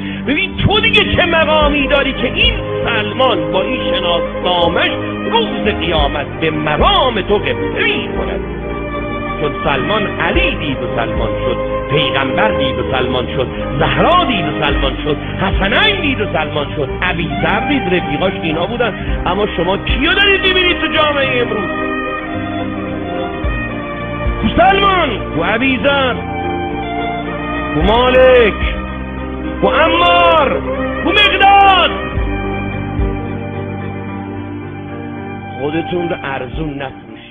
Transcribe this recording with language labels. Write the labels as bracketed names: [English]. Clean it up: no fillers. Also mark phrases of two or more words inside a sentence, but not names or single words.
[Persian] ببین تو دیگه چه مقامی داری که این سلمان با این شناسنامش روز قیامت به مرام تو قبله میکند. چون سلمان علی دید و سلمان شد، پیغمبر دید و سلمان شد، زهرا دید و سلمان شد، حسنین دید و سلمان شد، ابیذر دید، رفیقاش اینا بودن. اما شما کیو دارید میبینید تو جامعه امروز؟ کو سلمان، کو ابیذر، کو مالک، کو عمار، کو مقداد. خودتون رو ارزون نکنید.